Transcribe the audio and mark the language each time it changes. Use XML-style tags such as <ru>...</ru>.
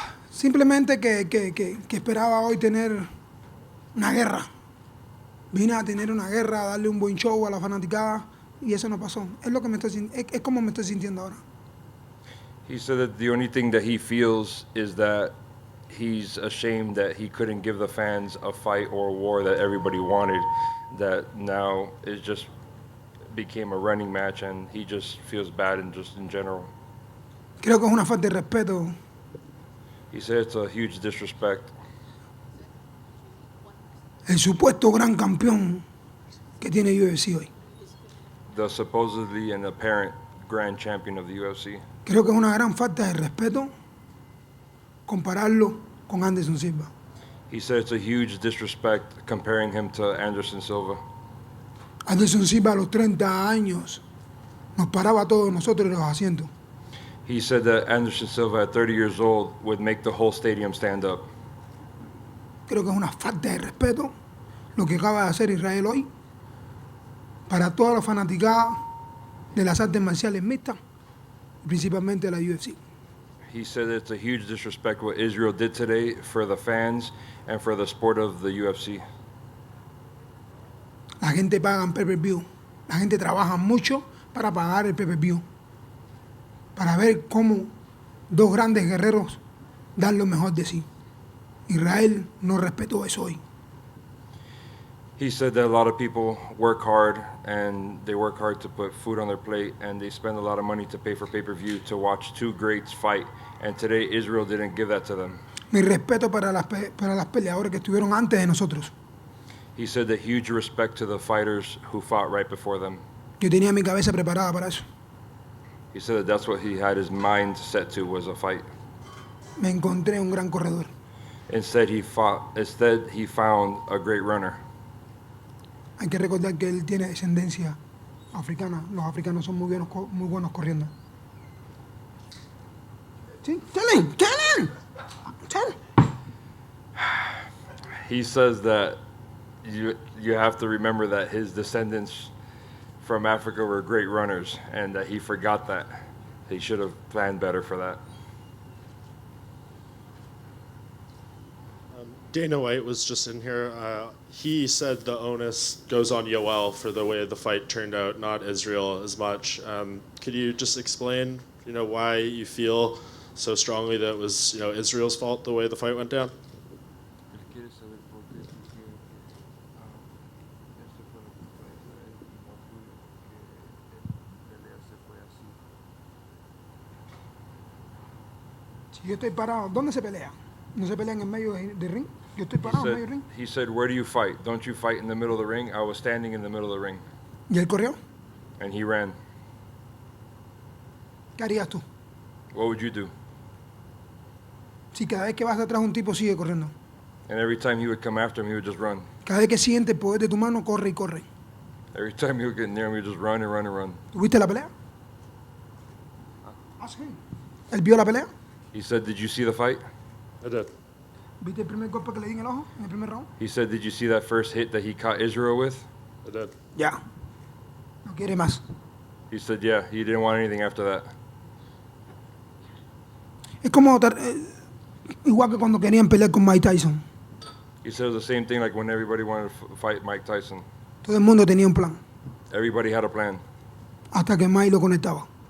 <es>Simplemente que esperaba hoy tener una guerra. Vine a tener una guerra, a darle un buen show a la fanaticada y eso no pasó. Es lo que es como me estoy sintiendo ahora.</es> <en>He said that the only thing that he feels is that he's ashamed that he couldn't give the fans a fight or a war that everybody wanted. That now it just became a running match, and he just feels bad and just in general.</en> <es>Creo que es una falta de respeto.</es> <en>He said it's a huge disrespect.</en> <es>El supuesto gran campeón que tiene UFC hoy.</es> <en>The supposedly and apparent grand champion of the UFC.</en> <es>Creo que es una gran falta de respeto compararlo con Anderson Silva.</es> <en>He said it's a huge disrespect comparing him to Anderson Silva.</en> <es>Anderson Silva a los 30 años nos paraba a todos nosotros en los asientos.</es> <en>He said that Anderson Silva at 30 years old would make the whole stadium stand up.</en> <es>Creo que es una falta de respeto lo que acaba de hacer Israel hoy para todas las fanaticadas de las artes marciales mixtas, principalmente la UFC.</es> <en>He said it's a huge disrespect what Israel did today for the fans and for the sport of the UFC.</en> <es>La gente paga en pay-per-view. La gente trabaja mucho para pagar el pay-per-view. Para ver cómo dos grandes guerreros dan lo mejor de sí. Israel no respetó eso hoy.</es> <en>He said that a lot of people work hard and they work hard to put food on their plate and they spend a lot of money to pay for pay-per-view to watch two greats fight. And today Israel didn't give that to them.</en> <es>Mi respeto para las peleadoras que estuvieron antes de nosotros.</es> <en>He said that huge respect to the fighters who fought right before them.</en> <es>Yo tenía mi cabeza preparada para eso.</es> <en>He said that that's what he had his mind set to, was a fight.</en> <es>Me encontré un gran corredor.</es> <en>Instead he found a great runner.</en> <es>Hay que recordar que él tiene descendencia africana. Los africanos son muy buenos corriendo. ¿Sí?</es> <en>Tell him. He says that you have to remember that his descendants from Africa were great runners, and that he forgot that. He should have planned better for that. Dana White was just in here. He said the onus goes on Yoel for the way the fight turned out, not Israel as much. Could you just explain, why you feel so strongly that it was, Israel's fault the way the fight went down?</en> <es>Si yo estoy parado, ¿dónde se pelea? ¿No se pelea en el medio del ring? Yo estoy parado en medio del ring.</es> <en>He said, where do you fight? Don't you fight in the middle of the ring? I was standing in the middle of the ring.</en> <es>¿Y él corrió?</es> <en>And he ran.</en> <es>¿Qué harías tú?</es> <en>What would you do?</en> <es>Si cada vez que vas atrás un tipo sigue corriendo.</es> <en>And every time he would come after him, he would just run.</en> <es>Cada vez que siente el poder de tu mano, corre y corre.</es> <en>Every time he would get near him, he would just run and run and run.</en> <es>¿Tuviste la pelea? Ah, sí. ¿Él vio la pelea?</es> <en>He said, did you see the fight? I did.</en> <es>¿Viste el primer golpe que le di en el ojo, en el primer round?</es> <en>He said, did you see that first hit that he caught Israel with? I did.</en> <es>Ya. No quiere más.</es> <en>He said, yeah, he didn't want anything after that.</en> <es>Es como igual que cuando querían pelear con Mike Tyson.</es> <en>He said it was the same thing like when everybody wanted to fight Mike Tyson.</en> <es>Todo el mundo tenía un plan.</es> <en>Everybody had a plan</en> <es>Hasta que Mike lo conectaba.</es>